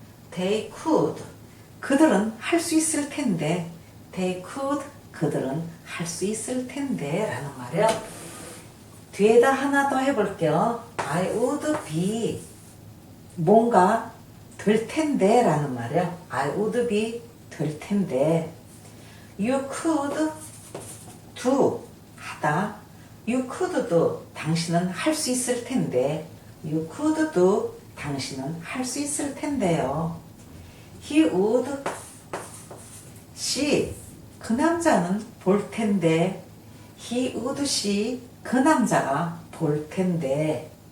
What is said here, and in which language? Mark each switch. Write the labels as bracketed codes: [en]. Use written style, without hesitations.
[en] They could. [ko] 그들은 할 수 있을 텐데. [en] They could. [ko] 그들은 할 수 있을 텐데 라는 말이에요. 뒤에다 하나 더 해볼게요. [en] I would be [ko] 뭔가 될 텐데 라는 말이에요. [en] I would be [ko] 될 텐데. [en] You could do [ko] 하다. [en] You could do [ko] 당신은 할 수 있을 텐데. [en] You could do [ko] 당신은 할 수 있을 텐데요. [en] He would see [ko] 그 남자는 볼 텐데. [en] He would see [ko] 그 남자가 볼 텐데.